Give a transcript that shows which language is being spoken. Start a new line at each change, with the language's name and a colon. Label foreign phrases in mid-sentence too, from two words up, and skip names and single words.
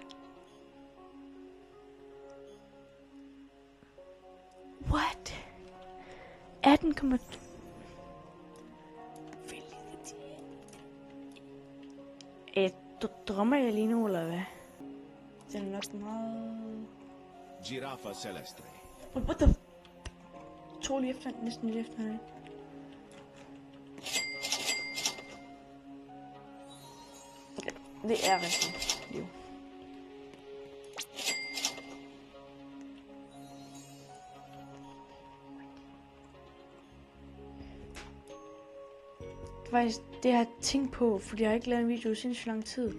English: What?
Danish: 18, drømmer jeg lige nu, eller hvad? Den er nok meget... Giraffa celestre.
English: What the...
Danish: To lige efter, næsten lige efter det. Det er rigtigt. Jo. Faktisk det jeg har tænkt på, fordi jeg har ikke lavet en video i sindssygt lang tid.